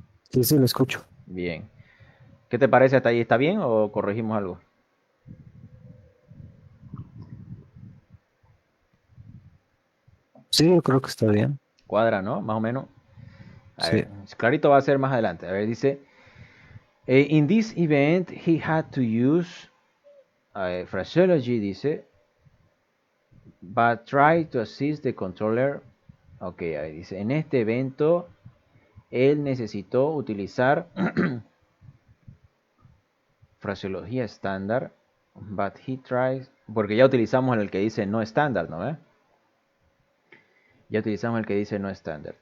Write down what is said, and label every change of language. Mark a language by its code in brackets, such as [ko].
[es] Sí, lo escucho. Bien. ¿Qué te parece hasta ahí? ¿Está bien o corregimos algo? Sí, yo creo que está bien. Cuadra, ¿no? Más o menos. A Sí. ver, clarito va a ser más adelante. A ver, dice, [en] in this event he had to use phraseology, dice, but try to assist the controller. [es] Ok, ahí dice, en este evento él necesitó utilizar fraseología estándar, [en] but he tries, [es] porque ya utilizamos el que dice no estándar, ¿no? Ya utilizamos el que dice no estándar.